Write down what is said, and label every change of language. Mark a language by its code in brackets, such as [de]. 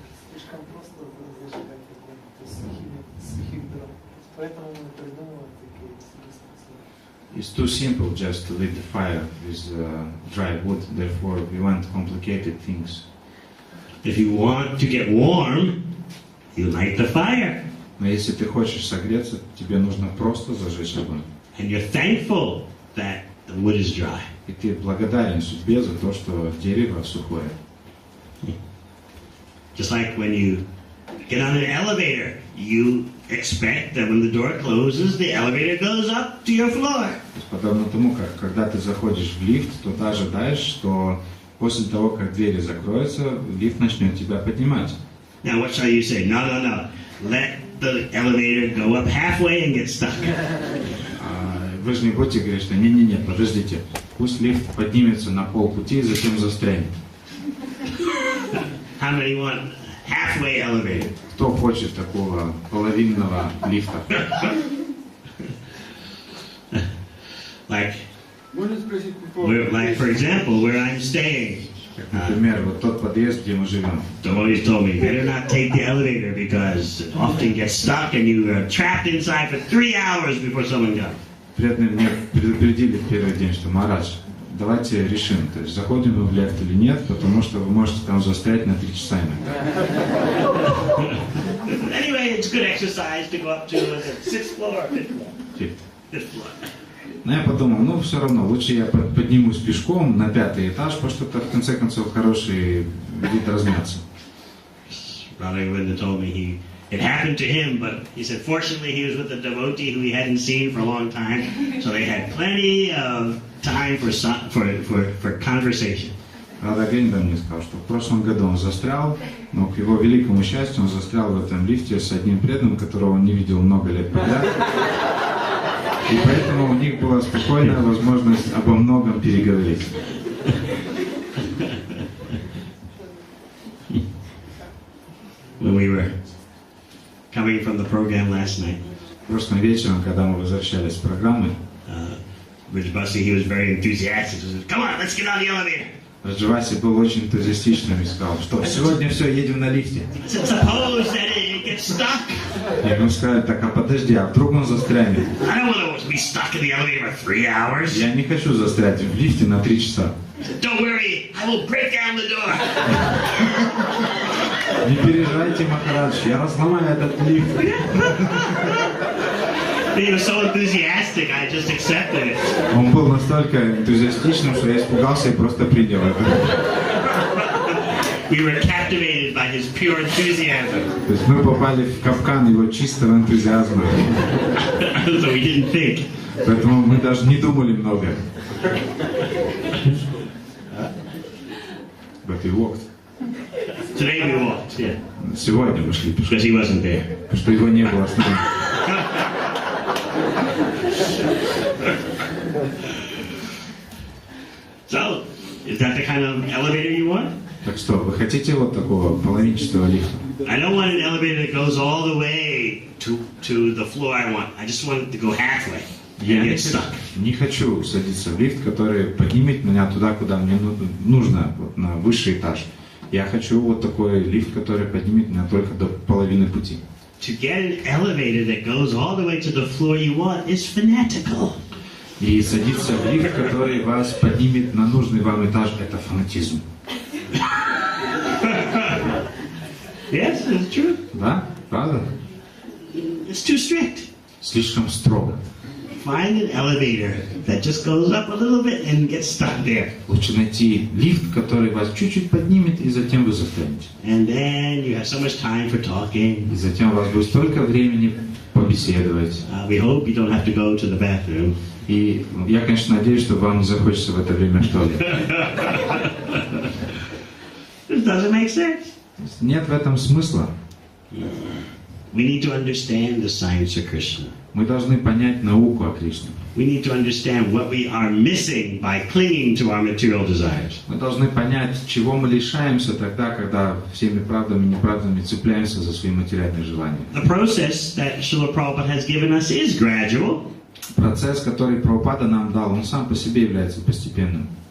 [ru] Слишком просто зажигать огонь, то есть сухих дров. Поэтому мы придумываем такие способы. [en] It's too simple just to lit the fire with dry wood. Therefore, we want complicated things. If you want to get warm, you light the fire. [ru] Но если ты хочешь согреться, тебе нужно просто зажечь огонь. [en] And you're thankful that the wood is dry. [ru] И ты благодарен судьбе за то, что дерево сухое. [en] Just like when you get on an elevator, you expect that when the door closes, the elevator goes up to your floor. [ru] Подобно тому, как когда ты заходишь в лифт, то ты ожидаешь, что после того, как двери закроются, лифт начнет тебя поднимать. [en] Now what shall you say? No. Let the elevator go up halfway and get stuck. [ru] Вы же не будете говорить, что не, подождите, пусть лифт поднимется на полпути и затем застрянет. [en] How many want halfway elevator? [ru] Кто хочет такого половинного лифта? [en] Like, for example, where I'm staying. [ru] Например, вот тот подъезд, где мы живем. [en] Devotees told me better not take the elevator because it often gets stuck and you are trapped inside for 3 hours before someone comes. [ru] Преданные мне предупредили в первый день, что Марадж, давайте решим, то есть заходим мы в лифт или нет, потому что вы можете там застрять на 3 часа иногда. [en] Anyway, it's good exercise to go up to the 6th floor, 5th floor. [ru] Но я подумал, все равно, лучше я поднимусь пешком на 5-й этаж, потому что это в конце концов хороший вид размяться. [en] Brother told me it happened to him, but he said fortunately he was with a devotee who he hadn't seen for a long time, so they had plenty of time for conversation. [ru] Правда, Гриндон мне сказал, что в прошлом году он застрял, но к его великому счастью он застрял в этом лифте с одним преданным, которого он не видел много лет подряд. И поэтому у них была спокойная возможность обо многом переговорить. [en] When we were coming from the program last night, [ru] Прошлым вечером, когда мы возвращались с программы, [en] Rajvasi, he was very enthusiastic. He said, "Come on, let's get on the elevator." [ru] Раджваси был очень энтузиастичным и сказал, что сегодня все, едем на лифте. [en] I said, "Suppose that it gets stuck." [ru] Я ему сказал, так, а подожди, а вдруг он застрянет? [en] I don't want to be stuck in the elevator for 3 hours. [ru] Я не хочу застрять в лифте на 3 часа. [en] I said, "Don't worry, I will break down the door." [ru] Не переживайте, Махарадж, я разломаю этот лифт. [en] He was so enthusiastic, I just accepted it. [ru] Он был настолько энтузиастичным, что я испугался и просто принял это. [en] We were captivated by his pure enthusiasm. [ru] То есть мы попали в капкан его чистого энтузиазма. [en] So we didn't think. [ru] Поэтому мы даже не думали много. [en] But we walked. Today we walked, yeah. [ru] Сегодня мы шли пешком, [en] Because he wasn't there. [ru] потому что его не было с нами. [en] So, is that the kind of elevator you want? [ru] Так что, вы хотите вот такого половинчатого лифта? [en] I don't want an elevator that goes all the way to the floor I want. I just want it to go halfway. [ru] Я [en] Get stuck. [ru] не хочу садиться в лифт, который поднимет меня туда, куда мне нужно, вот, на высший этаж. Я хочу вот такой лифт, который поднимет меня только до половины пути. [en] to get an elevator that goes all the way to the floor you want is fanatical. [ru] И садиться в лифт, который вас поднимет на нужный вам этаж, это фанатизм. [en] Yes, it's true. [ru] Да? Правда? [en] It's too strict. [ru] Слишком строго. [en] Find an elevator that just goes up a little bit and gets stuck there. [ru] Лучше найти лифт, который вас чуть-чуть поднимет, и затем вы застрянете. [en] And then you have so much time for talking. [ru] И затем у вас будет столько времени побеседовать. [en] We hope you don't have to go to the bathroom. [ru] И я, конечно, надеюсь, что вам не захочется в это время в туалет. [en] This doesn't make sense. [ru] Нет в этом смысла. [en] We need to understand the science of Krishna. [ru] Мы должны понять науку о Кришне. [en] We need to understand what we are missing by clinging to our material desires. [ru] Мы должны понять, чего мы лишаемся тогда, когда всеми правдами и неправдами цепляемся за свои материальные желания. [en] The process that Srila Prabhupada has given us is gradual. [ru] Процесс, который Прабхупада нам дал, он сам по себе является постепенным.